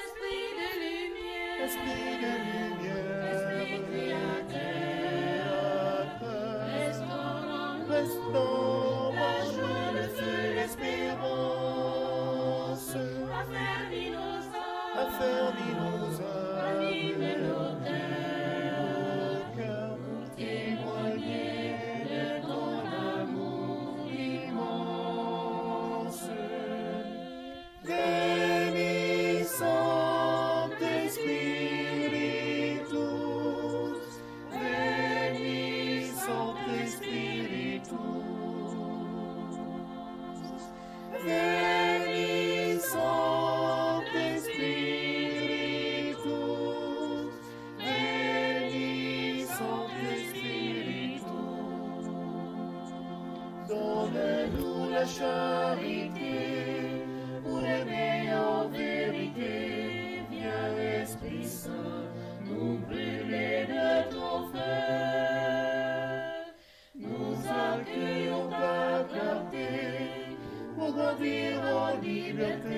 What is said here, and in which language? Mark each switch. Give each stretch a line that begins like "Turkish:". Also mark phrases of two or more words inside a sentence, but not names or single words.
French: Esprit de lumière, Esprit créateur, restaure la joie, le feu, l'espérance. Affermis nos âmes, anime nos cœurs, témoigner de ton amour immense.
Latin: Veni Sancte Spiritus, Veni Sancte Spiritus, Veni Sancte Spiritus, Veni Sancte Spiritus.
French: Donne-nous la charité pour aimer en vérité. Viens Esprit Saint, nous brûler de ton feu. Nous accueillons ta clarté pour grandir en liberté.